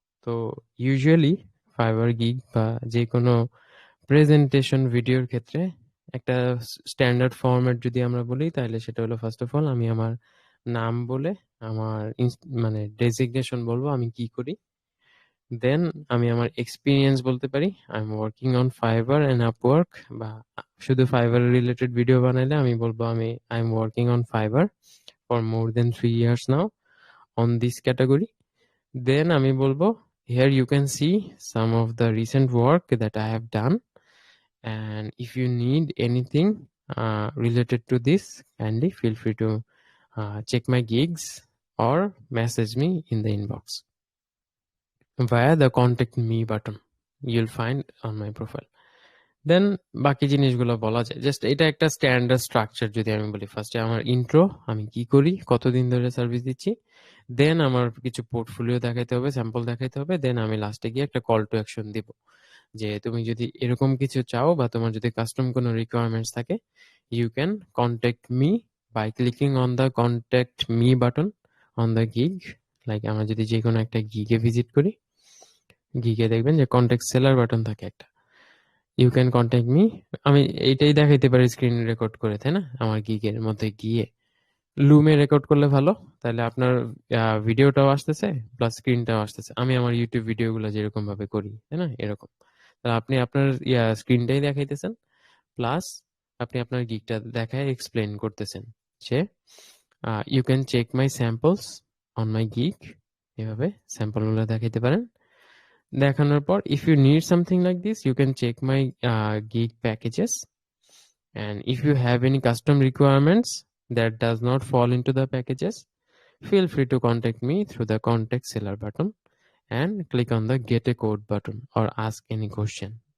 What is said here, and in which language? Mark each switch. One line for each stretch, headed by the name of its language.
Bangla: তো usually fibre gig বা যে কোনো প্রেজেন্টেশন ভিডিওর ক্ষেত্রে একটা স্ট্যান্ডার্ড ফরম্যাট যদি আমরা বলি, তাহলে সেটা হলো ফার্স্ট অফ অল আমি আমার নাম বলে আমার মানে ডেজিগনেশন বলবো আমি কি করি। দেন আমি আমার এক্সপিরিয়েন্স বলতে পারি,
English: I am working on Fiverr and Upwork.
Bangla: বা শুধু ফাইবার রিলেটেড ভিডিও বানাইলে আমি বলবো আমি
English: I am working on Fiverr for more than 3 years now on this category.
Bangla: দেন আমি বলবো,
English: here you can see some of the recent work that I have done, and if you need anything related to this, kindly feel free to check my gigs or message me in the inbox via the contact me button you'll find on my profile.
Bangla: দেন বাকি জিনিসগুলো বলা যায়, just এটা একটা standard structure. যদি আমি বলি ফার্স্টে আমার ইন্ট্রো, আমি কি করি, কতদিন ধরে সার্ভিস দিচ্ছি, দেন আমার কিছু পোর্টফোলিও দেখাইতে হবে, স্যাম্পল দেখাইতে হবে, দেন আমি লাস্টে গিয়ে একটা কল টু অ্যাকশন দিব যে তুমি যদি এরকম কিছু চাও বা তোমার যদি কাস্টম কোনো রিকোয়ারমেন্টস থাকে,
English: You can contact me by clicking on the contact me button on the gig.
Bangla: Like আমরা যদি যে কোনো একটা গিগে ভিজিট করি, গিগে দেখবেন যে কন্ট্যাক্ট সেলার বাটন থাকে একটা,
English: You can contact me.
Bangla: আমি এইটাই দেখাইতে পারি স্ক্রিন রেকর্ড করে, তাই না? আমার গিগের মধ্যে গিয়ে লুমে রেকর্ড করলে ভালো, তাহলে আপনার ভিডিওটাও আসতেছে প্লাস স্ক্রিনটাও আসতেছে। আমি আমার ইউটিউব ভিডিওগুলো যেরকম ভাবে করি, তাই না, এরকম। তাহলে আপনি আপনার স্ক্রিনটাই দেখাইতেছেন, প্লাস আপনি আপনার গিগটা দেখায় এক্সপ্লেন করতেছেন যে
English: You can check my samples on my gig.
Bangla: এভাবে স্যাম্পলগুলো দেখাইতে পারেন। দেখানোর পর,
English: if you need something like this, you can check my gig packages, and if you have any custom requirements that does not fall into the packages, feel free to contact me through the contact seller button and click on the get a code button or ask any question.